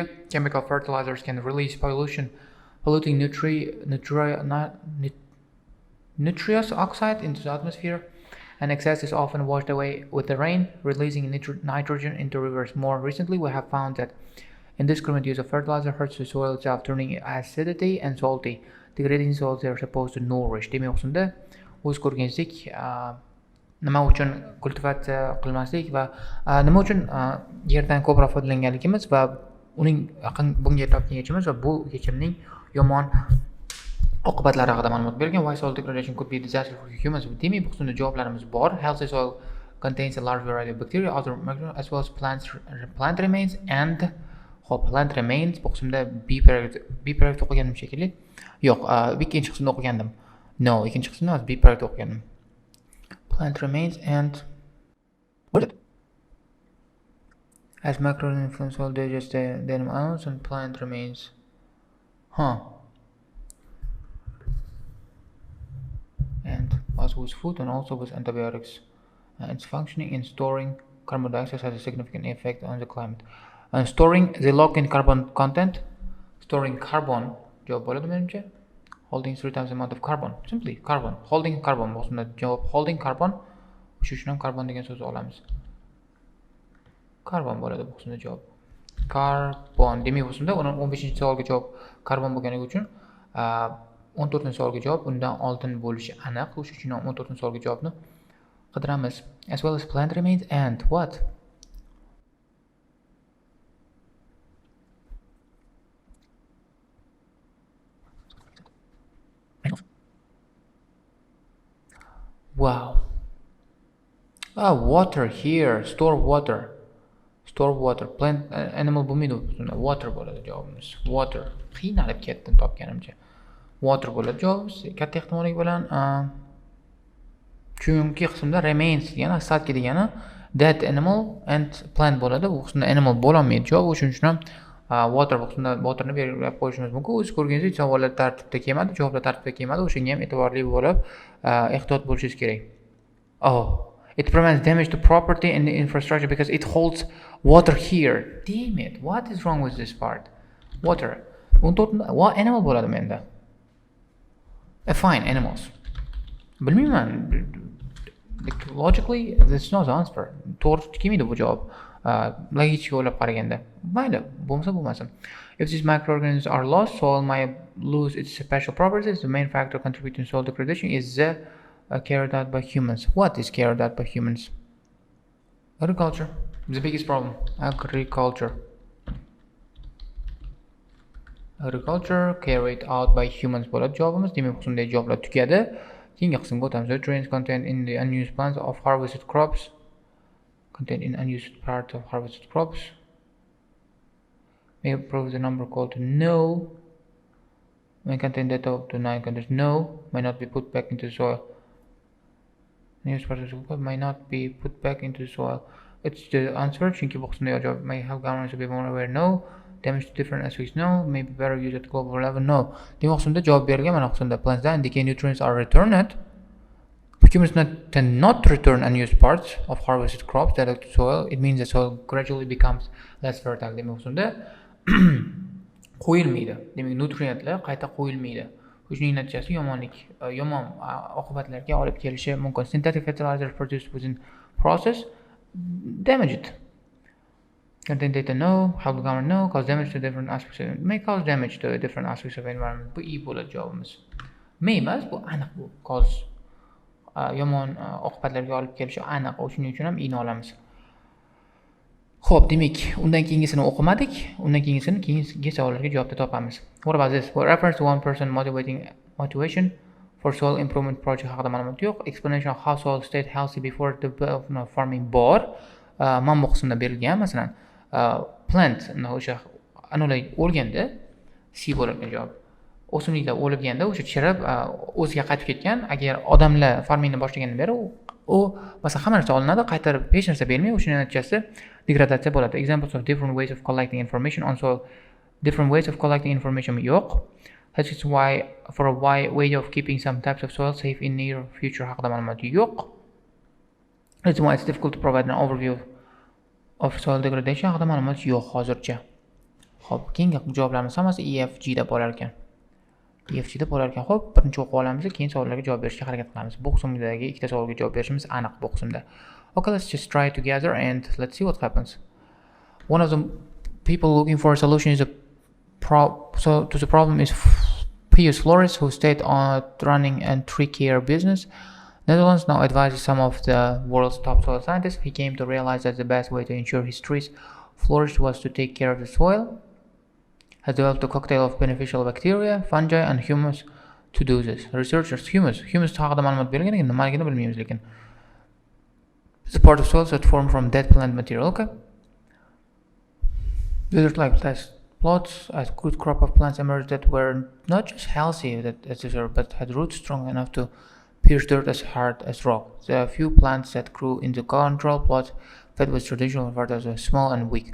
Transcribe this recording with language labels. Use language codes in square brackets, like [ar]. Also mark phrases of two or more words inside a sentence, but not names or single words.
[en] Chemical fertilizers can release polluting nitrous oxide into the atmosphere, and excess is often washed away with the rain, releasing nitrogen into rivers. More recently, we have found that indiscriminate use of fertilizer hurts the soil itself, turning it acidity and salty, degrading soils they are supposed to nourish. [uz] Demak, unda o'z ko'rganingizdek, nima uchun kultivatsiya qilmaslik va nima uchun yerdan ko'proq foydalanganligimiz va uning bunga topgan yechimiz va bu yechimning yomon oqibatlari haqida ma'lumot bergan. [en] Why soil degradation could be disaster for humans. [uz] Demak, bu qismda javoblarimiz bor. [en] Healthy soil contains a large variety of bacteria, other microbes, as well as plant remains and plant remains [uz] bu qismda B paragraf o'qigandim shekilli. Yo'q, ikkinchi qismda o'qigandim. No, ikkinchi qismda emas, B paragraf o'qigandim. [en] Plant remains and what is it? As microbes influence soil digest the animals and plant remains. And also with food and also with antibiotics. Its functioning in storing carbon dioxide has a significant effect on the climate. And storing the lock-in carbon content. Storing carbon. [uz] Javob bo'ladi menimcha. [en] Holding 3 times the amount of carbon. Simply carbon. Holding carbon. [uz] Bo'lsa javob [en] holding carbon. [uz] Shu uchun ham carbon degan so'zni olamiz. Carbon bo'ladi bu qismda javob. Carbon. Demak, bu qismda 15-savolga javob carbon bo'lganligi uchun 14-savolga javob undan oldin bo'lishi aniq. O'sha uchun 14-savolga javobni qidiramiz. [en] As well as plant remains and what? Wow. Water here. Store water. Plant animal [uz] bo'lmaydi. Water bo'ladi javobimiz. Water. Qiynalib ketdim topganimcha. Water bo'ladi javobimiz. Katta ehtimollik bilan chunki qismda remains degani, остатки degani [en] that animal and plant [uz] bo'ladi. Bu qismda animal bo'la olmaydi javob. O'shuning uchun ham water bu qismda waterni belgilab qo'yishimiz mumkin. O'z ko'rganingizdek savollar tartibda kelmadi, javoblar tartibda kelmadi. O'shanga ham e'tiborli bo'lib, ehtiyot bo'lishingiz kerak. [en] It prevents damage to property and the infrastructure because it holds water here. Damn it. What is wrong with this part? Water. What animal [uz] bo'ladi menda? [en] Fine, animals. Bilmayman. Logically, this is not the answer. [uz] To'g'ri kelmaydi bu javob. Logik o'ylab qaraganda. Mayli, bo'lmasa bo'lmasin. [en] If these microorganisms are lost, soil might lose its special properties. The main factor contributing to soil degradation is the carried out by humans. What is carried out by humans? Agriculture. The biggest problem. Agriculture carried out by humans [uz] bo'ladi javobimiz. Demak, bu qismdagi javoblar tugadi. Keyingi qismga o'tamiz. [en] Nutrients contained in the unused plants of harvested crops. Contained in unused parts of harvested crops. May prove the number called to no. May contain data up to 9 contains no. May not be put back into the soil. Unused parts of the crop may not be put back into the soil. It's the answer. [uz] Chunki bu qismdagi javob [en] may have governments to be more aware. No. Damage to different aspects. No. Maybe better used at global level. No. [uz] Demak, qismda javob berilgan. Mana qismda [en] plants and decay nutrients are returned. Humans tend not to return unused parts of harvested crops that to soil. It means the soil gradually becomes less fertile. [uz] Demak, qismda qo'yilmaydi. Demak, nutrientlar qayta qo'yilmaydi. Shuning natijasi yomon oqibatlarga olib kelishi mumkin. [en] Synthetic fertilizers produced within process damage it. Contain data no, help the government no, cause damage to different aspects of may cause damage to different aspects of environment. [uz] Bu bo'ladi javobimiz. May emas, bu aniq bu. Cause yomon oqibatlarga olib kelishi aniq. Shuning uchun ham i'ni olamiz. Xo'p, demak, undan keyingisini o'qimadik. Undan keyingisini keyingi savollarga javobda topamiz. [en] What about this? For reference to one person motivation for soil improvement project [uz] haqida ma'lumot yo'q. [en] Explanation of how soil stayed healthy before the farming bor. [uz] Mana bu qismda berilgan, masalan, plant o'sha anolar o'lganda C bo'lgan javob. O'simliklar o'lganda o'sha chirib o'ziga qaytib ketgan. Agar odamlar farmingni boshlagandan beri u masalan hamma narsa olinadi, qaytarib hech narsa bermay, o'shaning natijasida degradatsiya bo'ladi. [en] Examples of different ways of collecting information on soil. Different ways of collecting information yo'q. That is why for a way of keeping some types of soil safe in near future [uz] haqida ma'lumot yo'q. [en] That's why it's difficult to provide an overview of soil degradation [uz] haqida ma'lumot yo'q hozircha. Xo'p, keyingi javoblarimiz hammasi EFG da bo'lar ekan. EFG da bo'lar ekan. Xo'p, birinchi o'qib olamiz, keyin savollarga javob berishga harakat qilamiz. Bu qismdagi ikkita savolga javob berishimiz aniq bu qismda. [en] Okay, let's just try together and let's see what happens. One of the people looking for a solution is to the problem is Pius Floris, who stayed on running a tree care business. Netherlands now advises some of the world's top soil scientists. He came to realize that the best way to ensure his trees flourish was to take care of the soil. Has developed a cocktail of beneficial bacteria, fungi, and humus to do this. [uz] Researchers, humus haqida ma'lumot bergan ekan, nimaligini bilmaymiz lekin. [en] Support of soils that form from dead plant material. Okay. Desert-like plots as good crop of plants emerged that were not just healthy but had roots strong enough to pierce dirt as hard as rock. There are few plants that grew in the control plots fed with traditional fertilizers were small and weak.